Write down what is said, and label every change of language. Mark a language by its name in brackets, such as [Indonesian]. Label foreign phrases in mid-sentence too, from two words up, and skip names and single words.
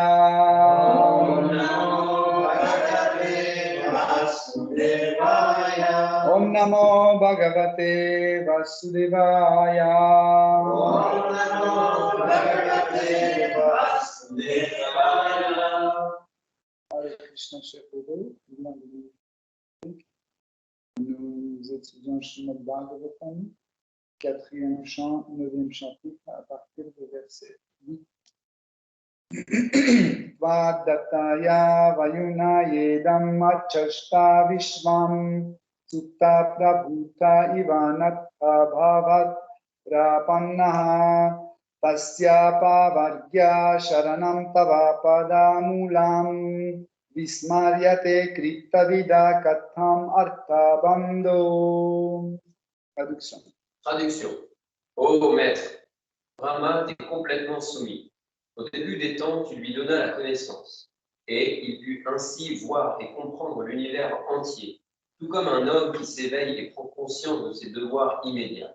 [Sanskrit] ॐ नमो भगवते वासुदेवाय. ॐ नमो भगवते वासुदेवाय. ॐ नमो भगवते वासुदेवाय. Hare Krishna Shakti. [French] Nous étudions Srimad Bhagavatam, 4e chant, 9e chapitre, à partir du verset 8. [Sanskrit] वदत्तया वयुना येदम् अचष्ट विश्वं सुत्त प्रभुत इवनात् भवत् प्रपन्नः तस्य पवर्ग्य शरणं तव पादमूलं विस्मर्यते कृत्तविदा कथम् अर्थ बन्धो. [French] Traduction. Traduction. Ô maître, Brahma t'est complètement soumis. Au début des temps, tu lui donnas la connaissance, et il put ainsi voir et comprendre l'univers entier, tout comme un homme qui s'éveille et prend conscience de ses devoirs immédiats.